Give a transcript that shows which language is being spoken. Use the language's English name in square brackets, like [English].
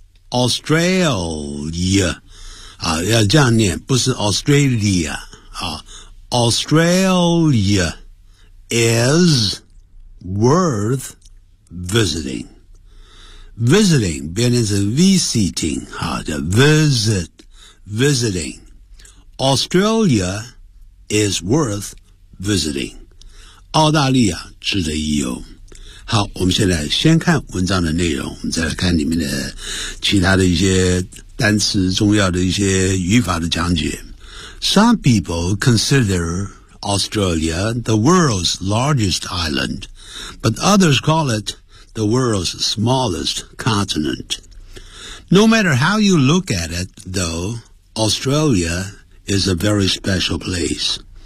[Chinese] Australia, 啊，要这样念，不是 Australia, 啊。 [English] Australia is worth visiting. [Chinese] Visiting, 变成是 visiting, 啊，叫 visit, visiting. [English] Australia is worth visiting. [Chinese] 澳大利亚值得一游。好，我们现在先看文章的内容，我们再来看里面的其他的一些单词，重要的一些语法的讲解。 [English] Some people consider Australia the world's largest island, but others call it the world's smallest continent. No matter how you look at it, though, Australia is a very special place.